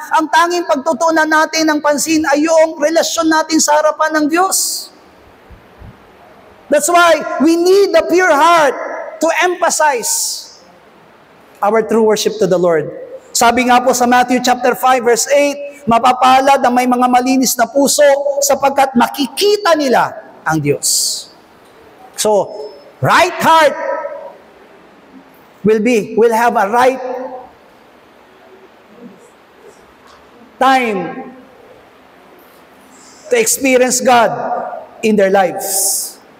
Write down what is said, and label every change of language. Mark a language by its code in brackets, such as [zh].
[tl] Ang tanging pagtutuunan natin ng pansin ay yung relasyon natin sa harapan ng Diyos. [en] That's why we need the pure heart to emphasize our true worship to the Lord. [tl] Sabi nga po sa Matthew chapter 5 verse 8, mapapalad ang may mga malinis na puso sapagkat makikita nila ang Diyos. [en] So, right heart will have a right time to experience God in their lives.